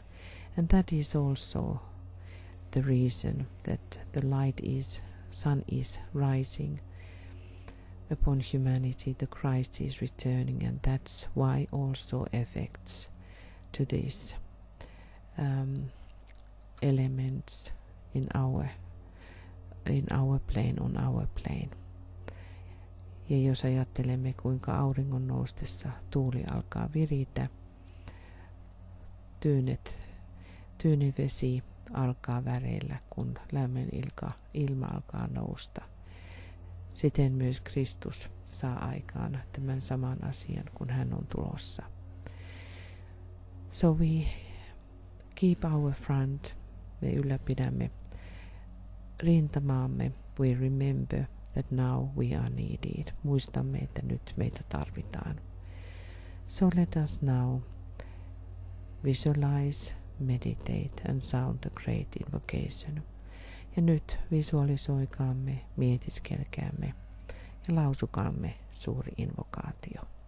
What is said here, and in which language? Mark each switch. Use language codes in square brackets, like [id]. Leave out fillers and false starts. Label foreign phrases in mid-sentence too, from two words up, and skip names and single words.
[en] And that is also the reason that the sun is rising upon humanity, the Christ is returning, and that's why also affects to these elements in our plane, on our plane. [fi] Ja jos ajattelemme, kuinka auringon noustessa tuuli alkaa viritä, tyynivesi alkaa väreillä, kun lämmin ilma alkaa nousta. Siten myös Kristus saa aikaan tämän saman asian, kun hän on tulossa. [en] So we keep our front, [fi] me ylläpidämme rintamaamme, [en] we remember that now we are needed. [fi] Muistamme, että nyt meitä tarvitaan. [en] So let us now visualize, meditate and sound the great invocation. [fi] Ja nyt visualisoikaamme, mietiskelkäämme ja lausukaamme suuri invokaatio.